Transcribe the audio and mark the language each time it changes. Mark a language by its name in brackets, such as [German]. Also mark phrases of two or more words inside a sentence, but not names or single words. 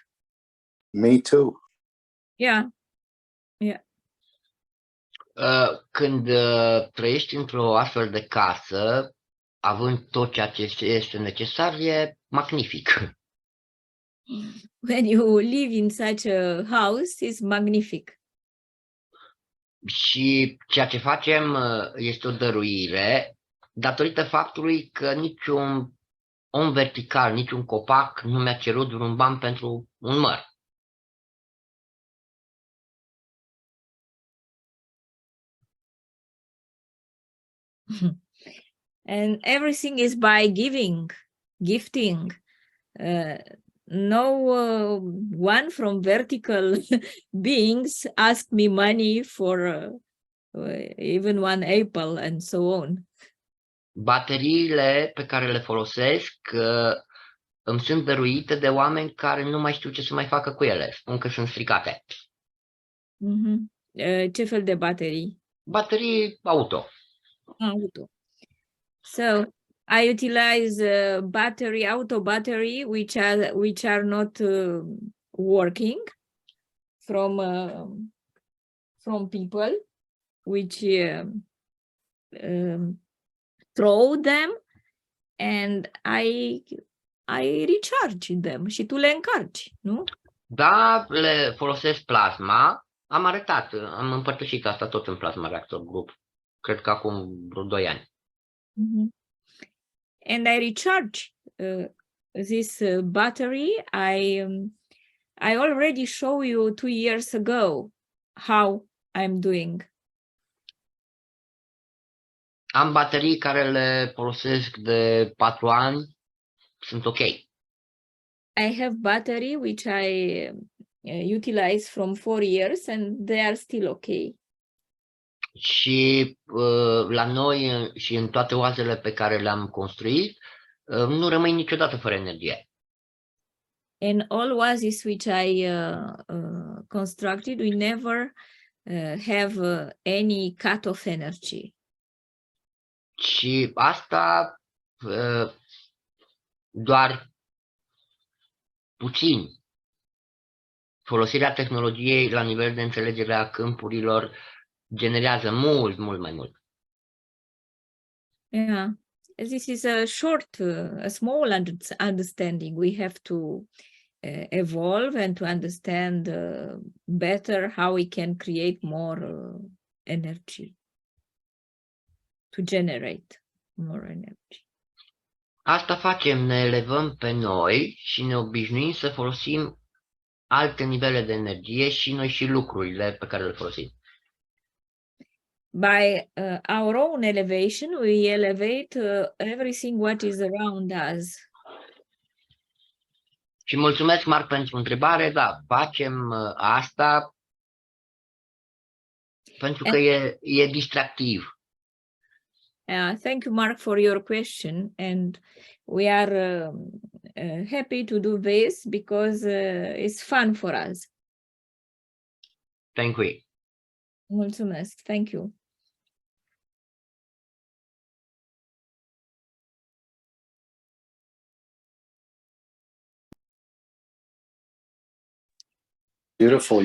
[English] Me too. Yeah. [Romanian] Când trăiești într-o astfel de casă, având tot ceea ce este necesar, e magnific. [English] When you live in such a house, it's magnific. [Romanian] Și ceea ce facem este o dăruire datorită faptului că niciun om vertical, niciun copac nu mi-a cerut vreun ban pentru un măr. [English] And everything is by gifting. No one from vertical beings asked me money for even one apple and so on. [Romanian] Bateriile pe care le folosesc îmi sunt dăruite de oameni care nu mai știu ce să mai facă cu ele. Spun că sunt stricate. Mhm. Ce fel de baterii? Baterii auto. Auto. [English] So I utilize auto battery, which are not working from people, which throw them, and I recharge them. [Romanian] Și tu le încarci, nu? Da, le folosesc plasma Am arătat, am împărtășit asta tot în Plasma Reactor Group. Cred că acum vreo 2 ani. Mhm. [English] And I recharge this battery. I already show you 2 years ago how I'm doing. [Romanian] Am baterii care le folosesc de 4 ani. Sunt ok. [English] I have battery which I utilize from 4 years and they are still okay. [Romanian] Și la noi și în toate oazele pe care le-am construit, nu rămâi niciodată fără energie. [English] And all oasis which I constructed, we never have any cut of energy. [Romanian] Și asta doar puțin. Folosirea tehnologiei la nivel de înțelegere a câmpurilor generează mult mai mult. [English] Yeah, this is a short, a small understanding. We have to evolve and to understand better how we can create more energy, to generate more energy. [Romanian] Asta facem, ne elevăm pe noi și ne obișnuim să folosim alte nivele de energie și noi și lucrurile pe care le folosim. [English] By our own elevation, we elevate everything what is around us. [Romanian] Și mulțumesc, Marc, pentru întrebare. Da, facem asta pentru că e distractiv. [English] Thank you, Mark, for your question. And we are happy to do this because it's fun for us. Thank you. Mulțumesc. Thank you. Beautiful.